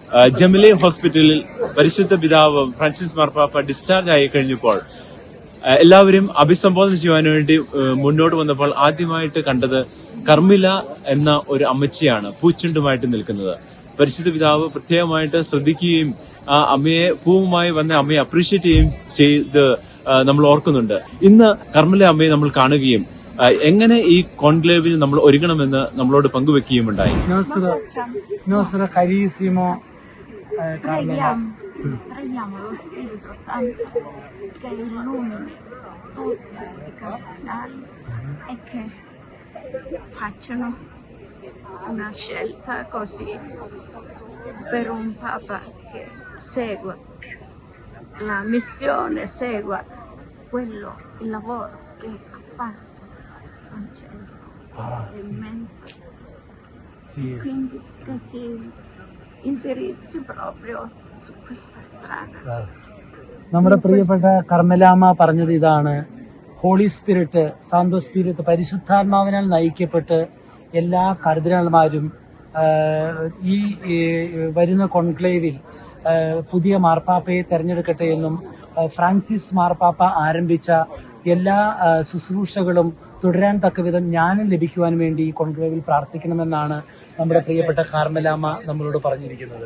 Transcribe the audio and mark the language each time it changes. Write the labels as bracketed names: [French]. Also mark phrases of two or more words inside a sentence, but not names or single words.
[Malayalam] ജെമിലി ഹോസ്പിറ്റലിൽ പരിശുദ്ധ പിതാവ് ഫ്രാൻസിസ് മാർപ്പാപ്പ ഡിസ്ചാർജ് ആയി കഴിഞ്ഞപ്പോൾ എല്ലാവരും അഭിസംബോധന ചെയ്യാൻ വേണ്ടി മുന്നോട്ട് വന്നപ്പോൾ ആദ്യമായിട്ട് കണ്ടത് കർമ്മില എന്ന ഒരു അമ്മച്ചിയാണ് പൂച്ചുണ്ടുമായിട്ട് നിൽക്കുന്നത്. പരിശുദ്ധ പിതാവ് പ്രത്യേകമായിട്ട് ശ്രദ്ധിക്കുകയും ആ അമ്മയെ പൂവുമായി വന്ന അമ്മയെ അപ്രീഷിയേറ്റ് ചെയ്യുകയും ചെയ്ത് നമ്മൾ ഓർക്കുന്നുണ്ട്. ഇന്ന് കർമ്മില അമ്മയെ നമ്മൾ കാണുകയും എങ്ങനെ ഈ കോൺക്ലേവിൽ നമ്മൾ ഒരുങ്ങണമെന്ന് നമ്മളോട് പങ്കുവെക്കുകയും ഉണ്ടായി. [Italian] Preghiamo lo Spirito Santo che illumini tutti i cardinali e che facciano una scelta così per un Papa che segua la missione, segua il lavoro che ha fatto Francesco, è immenso. Quindi che si indirizzi proprio su questa strada. [Malayalam] നമ്മുടെ പ്രിയപ്പെട്ട കർമ്മലാമ പറഞ്ഞത് ഇതാണ്: [English] Holy Spirit, [Italian] Santo Spirito, [Malayalam] പരിശുദ്ധാത്മാവിനാൽ നയിക്കപ്പെട്ട് എല്ലാ കർദിനാൾമാരും ഈ വരുന്ന കോൺക്ലേവിൽ പുതിയ മാർപ്പാപ്പയെ തെരഞ്ഞെടുക്കട്ടെ എന്നും ഫ്രാൻസിസ് മാർപ്പാപ്പ ആരംഭിച്ച എല്ലാ ശുശ്രൂഷകളും തുടരാൻ തക്കവിധം ജ്ഞാനം ലഭിക്കുവാൻ വേണ്ടി ഈ കോൺക്ലേവിൽ പ്രാർത്ഥിക്കണമെന്നാണ് നമ്മുടെ പ്രിയപ്പെട്ട കാർമലാമ നമ്മളോട് പറഞ്ഞിരിക്കുന്നത്.